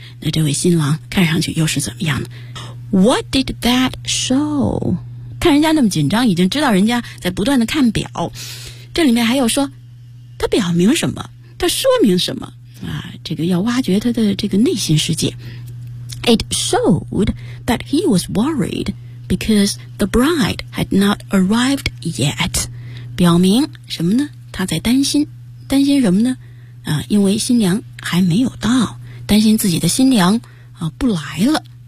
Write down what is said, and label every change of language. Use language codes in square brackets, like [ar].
[zh] 那这位新郎看上去又是怎么样的 ？ [en] What did that show? [zh] 看人家那么紧张，已经知道人家在不断的看表，这里面还有说他表明什么，他说明什么啊？这个要挖掘他的这个内心世界。 [en] It showed that he was worried because the bride had not arrived yet. [zh] 表明什么呢？他在担心，担心什么呢？啊，因为新娘还没有到，担心自己的新娘啊不来了。